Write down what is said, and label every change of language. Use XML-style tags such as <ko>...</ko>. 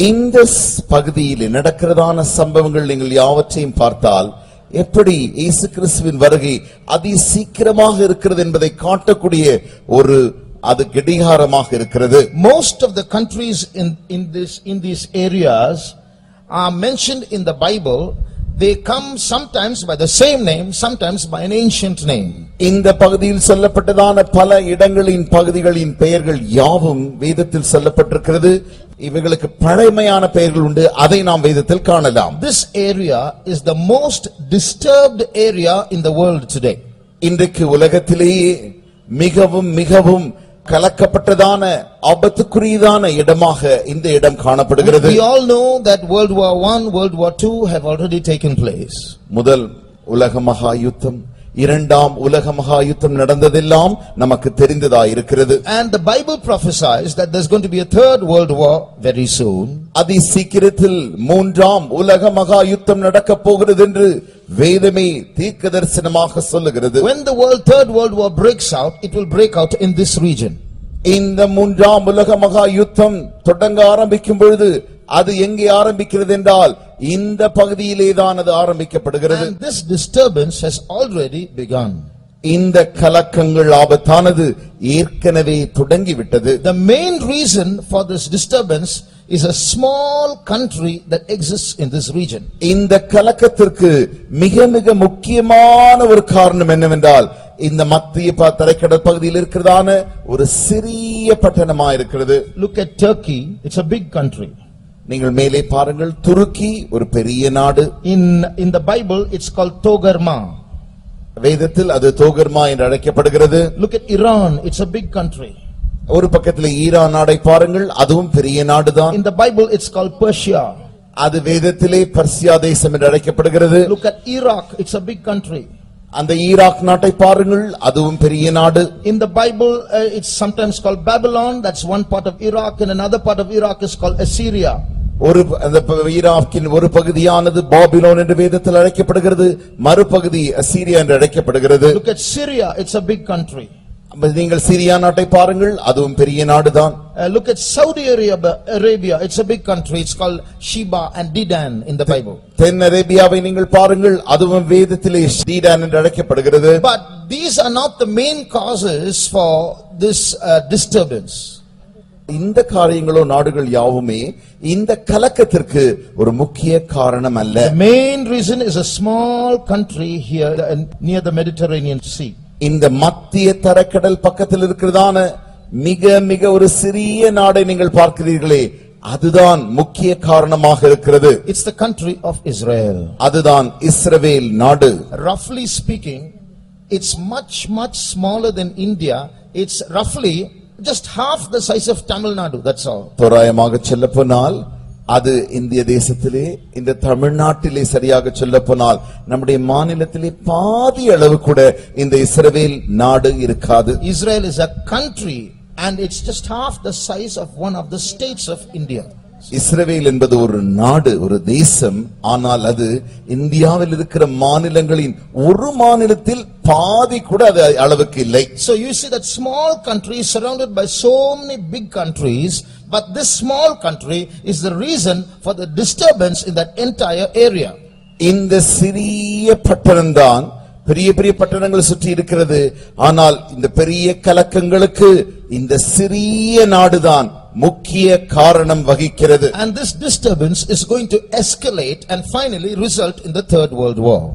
<ta>இந்த பகுதியில் நடக்கிறதான சம்பவங்கள் நீங்கள் யாவற்றையும் பார்த்தால் எப்படி இயேசு கிறிஸ்துவின் வருகை அதி சீக்கிரமாக இருக்கிறது என்பதை காட்டக்கூடிய ஒரு அது கடிகாரமாக இருக்கிறது.</ta> <en>Most of the countries in these areas are mentioned in the Bible. They come sometimes by the same name, sometimes by an ancient name.</en> <ta>இந்த பகுதியில் சொல்லப்பட்டதான பல இடங்களின் பகுதிகளின் பெயர்கள் யாவும் வேதத்தில் சொல்லப்பட்டிருக்கிறது. இவைகளுக்கு பழமையான பெயர்கள் உண்டு, அதை நாம் வேதத்தில் காணலாம்.</ta> <en>This area is the most disturbed area in the world today.</en> <ta>இன்றைக்கு உலகத்திலேயே மிகவும் மிகவும் கலக்கப்பட்டதான ஆபத்துக்குரியதான இடமாக இந்த இடம் காணப்படுகிறது.</ta> <en>We all know that World War I, World War II have already taken place.</en> <ta>முதல் உலக மகா யுத்தம், இரண்டாம் உலக மகா யுத்தம் நடந்ததெல்லாம் நமக்கு தெரிந்ததா இருக்கிறது.</ta> <en>And the Bible prophesies that there's going to be a third world war very soon.</en> <ta>அதி சீக்கிரத்தில் மூன்றாம் உலக மகா யுத்தம் நடக்க போகிறது என்று வேதமே தீர்க்கதரிசனமாக சொல்லுகிறது.</ta> <en>When the third world war breaks out, it will break out in this region.</en> <ta>இந்த மூன்றாம் உலக மகா யுத்தம் தொடங்க ஆரம்பிக்கும் பொழுது அது எங்கே ஆரம்பிக்கிறது என்றால் இந்த பகுதியிலே தான் அது ஆரம்பிக்கப்படுகிறது.</ta> <en>And this disturbance has already begun.</en> <ta>இந்த கலக்கங்கள் ஆபத்தானது ஏற்கனவே தொடங்கிவிட்டது.</ta> <en>The main reason for this disturbance is a small country that exists in this region.</en> <ta>இந்த கலக்கத்திற்கு மிக மிக முக்கியமான ஒரு காரணம் என்னவென்றால் இந்த மத்திய தரைக்கடல் பகுதியில் இருக்கிறதான ஒரு சிறிய பட்டணமா இருக்கிறது.</ta> <en>Look at Turkey, it's a big country.</en> <ta>நீங்கள் மேலே பாருங்கள், துருக்கி ஒரு பெரிய நாடு.</ta> <en>In the Bible it's called Togarma.</en> <ta>வேதத்தில் அது தோகர்மா என்று அழைக்கப்படுகிறது.</ta> <en>Look at Iran, it's a big country.</en> <ta>ஒரு பக்கத்தில் ஈரான் நாடை பாருங்கள், அதுவும் பெரிய நாடுதான்.</ta> <en>In the Bible it's called Persia.</en> <ta>அது வேதத்திலே பர்சியா தேசம் என்று அழைக்கப்படுகிறது.</ta> <en>Look at Iraq, it's a big country.</en> <ta>அந்த ஈராக் நாட்டை பாருங்கள், அதுவும் பெரிய நாடு.</ta> <en>In the Bible it's sometimes called Babylon, that's one part of Iraq, and another part of Iraq is called Assyria.</en> <ta>ஒரு அந்த ஈராக்கின் ஒரு பகுதியானது பாபிலோன் என்று வேதத்தில் அழைக்கப்படுகிறது, மறுபகுதி அசீரியா என்று அழைக்கப்படுகிறது.</ta> <en>Look at Syria, it's a big country.</en> <ta>நீங்கள் சிரியா நாட்டை பாருங்கள், அதுவும் பெரிய நாடுதான்.</ta> <en>Look at Saudi Arabia, it's a big country, it's called Sheba and Dedan in the Bible.</en> <ta>தென் அரேபியாவை நீங்கள் பாருங்கள், அதுவும் வேதத்திலே டீடான் என்று அழைக்கப்படுகிறது.</ta> <en>But these are not the main causes for this disturbance.</en> <ta>இந்த காரியங்களோ நாடுகள் யாவுமே இந்த கலக்கத்திற்கு ஒரு முக்கிய காரணம் அல்ல.</ta> <en>The main reason is a small country here near the Mediterranean Sea.</en> <ta>இந்த மத்திய தரைக்கடல் பக்கத்தில் இருக்கிறதான மிக மிக ஒரு சிறிய நாடை நீங்கள் பார்க்கிறீர்களே, அதுதான் முக்கிய காரணமாக இருக்கிறது.</ta> <en>It's the country of Israel.</en> <ta>அதுதான் இஸ்ரவேல் நாடு.</ta> <en>Roughly speaking, it's much smaller than India. It's roughly just half the size of Tamil Nadu, that's all.</en> <ta>தோராயமாக சொல்லப்போனால் அது இந்திய தேசத்திலே, இந்த தமிழ்நாட்டிலே சரியாக சொல்லப்போனால் நம்முடைய மாநிலத்திலே பாதி அளவு கூட இந்த இஸ்ரவேல் நாடு இருக்காது.</ta> <en>Israel is a country and it's just half the size of one of the states of India.</en> <ta>இஸ்ரவேல் என்பது ஒரு நாடு, ஒரு தேசம். ஆனால் அது இந்தியாவில் இருக்கிற மாநிலங்களின் ஒரு மாநிலத்தில் பாதி கூட அது அளவுக்கு இல்லை.</ta> <en>So you see that small country is surrounded by so many big countries, but this small country is the reason for the disturbance in that entire area.</en> <ta>இந்த சிறிய பட்டணம்தான் பெரிய பெரிய பட்டணங்கள் சுற்றி இருக்கிறது. ஆனால் இந்த பெரிய கலக்கங்களுக்கு இந்த சிறிய நாடுதான் முக்கிய காரணம் வகிக்கிறது.</ta> <en>And this disturbance is going to escalate and finally result in the Third World War.</en>